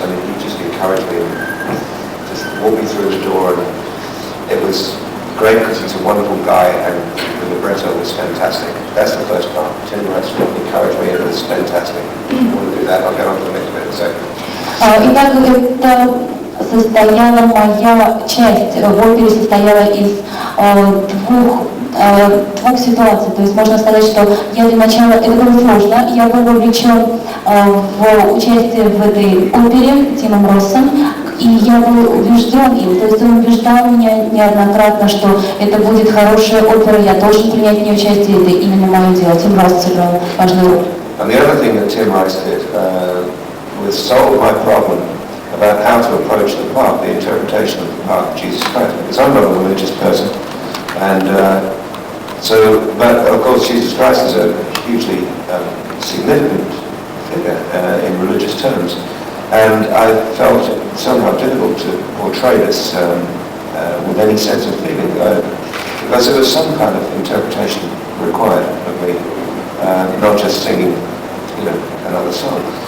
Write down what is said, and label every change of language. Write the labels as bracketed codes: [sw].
[en] I mean, he just encouraged me and just walked me through the door, and it was great because he's a wonderful guy and the libretto was fantastic. That's the first part. Tim Rice encouraged me and it was fantastic. If you want to do that, I'll get on to the next bit in a second. [ru] Итак, это состояла моя часть в опере состояла из двух ситуаций. То есть можно сказать, что я для начала, это было сложно, я был вовлечен в участие в этой опере Тимом Россом, и я был убежден им, то есть он убеждал меня неоднократно, что это будет хорошая опера, я должен принять в ней участие, это именно мое дело. Тим Росс сыграл важную роль. [en] And the other thing that Tim Rice did was solve my problem about how to approach the part, the interpretation of the part of Jesus Christ, because I'm not a religious person, and but of course Jesus Christ is a hugely significant figure in religious terms, and I felt it somehow difficult to portray this with any sense of feeling, because there was some kind of interpretation required of me, not just singing, another song.